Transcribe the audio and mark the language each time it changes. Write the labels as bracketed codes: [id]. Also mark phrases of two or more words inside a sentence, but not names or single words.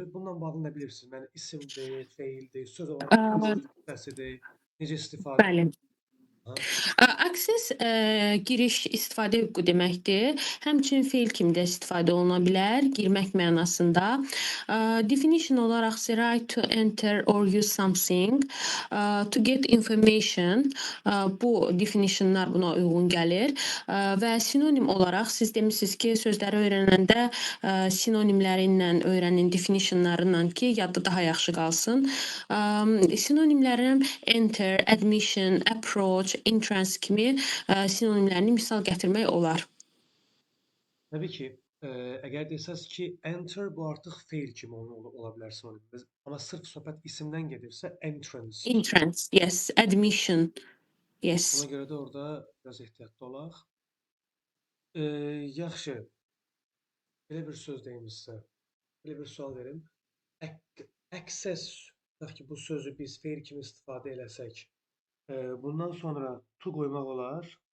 [az] Bununla bağlı nə bilirsiniz? Yəni isimdir, feildir, söz olaraq hansı Ə, hissəsidir, necə istifadə Bəli. olunur? Ha? Access giriş istifadə hüququ deməkdir. Həmçinin feil kimi də istifadə oluna bilər, girmək mənasında. [en] Definition olaraq the right to enter or use something, to get information. [az] Bu definitionlar buna uyğun gəlir. Və sinonim olaraq siz demisiniz ki, sözləri öyrənəndə sinonimlərinlə öyrənin, definitionlarla ki, yadda daha yaxşı qalsın. Sinonimlərin [en] enter, admission, approach, entrance [az] kimi sinonimlərini misal gətirmək olar. Təbii ki, əgər desəz ki, enter bu artıq feil kimi ola bilər sinonim. Amma sırf söhbət isimdən gedirsə entrance. [en] Entrance, yes. Admission, yes. [az] Ona görə də orada biraz ehtiyatlı olaq. Yaxşı. Belə bir söz deyimizsə, belə bir sual verim. Access, tutaq ki, bu sözü biz feil kimi istifadə eləsək, bundan sonra to qoymaq olar.